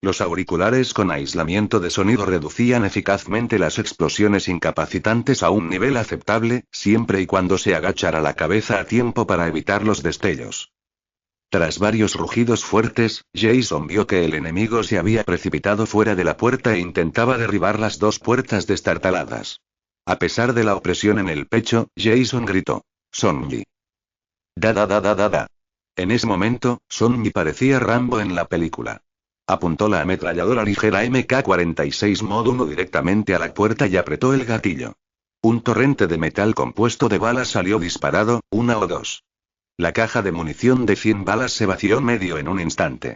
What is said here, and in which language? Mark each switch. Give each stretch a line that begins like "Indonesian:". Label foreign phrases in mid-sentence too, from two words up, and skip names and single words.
Spanish: Los auriculares con aislamiento de sonido reducían eficazmente las explosiones incapacitantes a un nivel aceptable, siempre y cuando se agachara la cabeza a tiempo para evitar los destellos. Tras varios rugidos fuertes, Jason vio que el enemigo se había precipitado fuera de la puerta e intentaba derribar las dos puertas destartaladas. A pesar de la opresión en el pecho, Jason gritó: «Sonji». Da da da da da da. En ese momento, Sonji parecía Rambo en la película. Apuntó la ametralladora ligera MK-46 Mod 1 directamente a la puerta y apretó el gatillo. Un torrente de metal compuesto de balas salió disparado, una o dos. La caja de munición de 100 balas se vació medio en un instante.